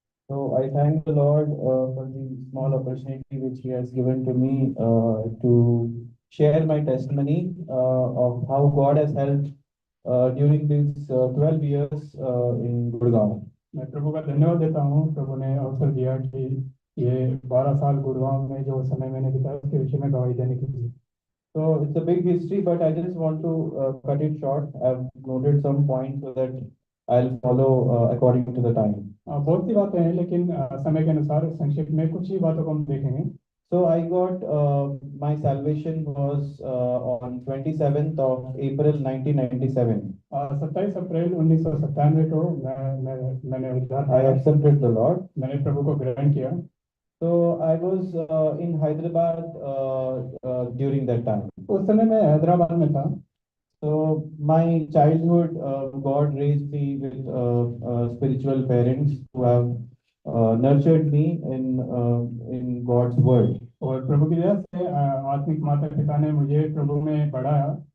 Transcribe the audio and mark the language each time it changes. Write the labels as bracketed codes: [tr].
[en] So I thank the Lord for the small opportunity which He has given to me to share my testimony of how God has helped during these 12 years in Gurgaon. [hi] मैं प्रभु का धन्यवाद देता हूँ। प्रभु ने अवसर दिया कि ये 12 साल गुड़गांव में जो समय मैंने बिताया उसके विषय में गवाही देने के लिए। [en] So it's a big history, but I just want to cut it short. I've noted some points so that I'll follow according to the time. [hi] बहुत सी बातें हैं लेकिन समय के अनुसार संक्षिप्त में कुछ ही बातों को हम देखेंगे। [en] So I got my salvation was on 27th of April 1997. [hi] 27 अप्रैल 1997 को मैंने उद्धार [en] I accepted the Lord. [hi] मैंने प्रभु को ग्रहण किया। [en] So I was in Hyderabad during that time. [hi] उस समय मैं हैदराबाद में था। [en] So my childhood, God raised me with spiritual parents who have nurtured me in God's word. [hi] और प्रभु की दया से आत्मिक माता पिता ने मुझे प्रभु में बढ़ाया।